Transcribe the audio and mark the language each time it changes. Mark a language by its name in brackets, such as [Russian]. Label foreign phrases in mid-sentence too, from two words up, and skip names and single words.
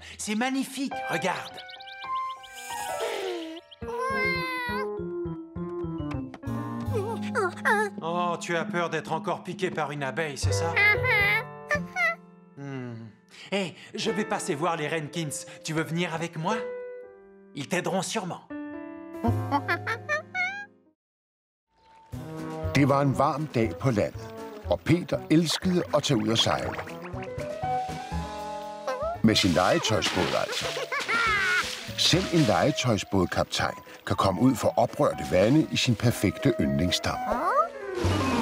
[French] C'est magnifique, regarde. Oh, tu as peur d'être encore piqué par une abeille, c'est ça? Hé, je vais passer voir les Renkins. Tu veux venir avec moi? Ils t'aideront sûrement. [Danish] Det var en varm dag på landet, og Peter elskede at tage ud og sejle. Med sin legetøjsbåd altså. Selv en legetøjsbådkaptajn kan komme ud for oprørte vande i sin perfekte yndlingsdam.